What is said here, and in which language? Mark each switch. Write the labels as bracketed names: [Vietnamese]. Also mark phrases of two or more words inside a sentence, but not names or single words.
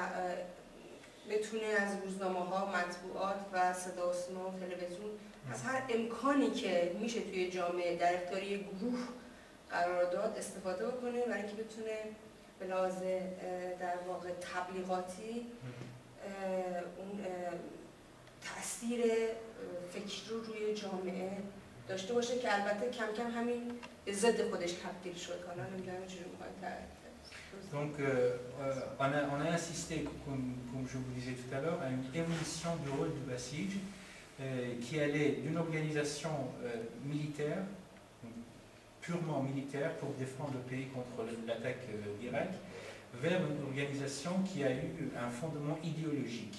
[Persian] بتونه از روزنامه‌ها، مطبوعات و صدا و سیما و تلویزیون از هر امکانی که میشه توی جامعه در اختیار یک گروه قرار داد استفاده بکنه برای اینکه بتونه به لحاظ در واقع تبلیغاتی اون تأثیر فکری رو روی جامعه داشته باشه که البته کم کم همین به ضد خودش تبدیل شد. حالا نمیدونم چجوری می‌خواید [French] Donc, on a assisté, comme je vous disais tout à l'heure, à une évolution du rôle du Basij qui allait d'une organisation militaire, purement militaire, pour défendre le pays contre l'attaque d'Irak, vers une organisation qui a eu un fondement idéologique.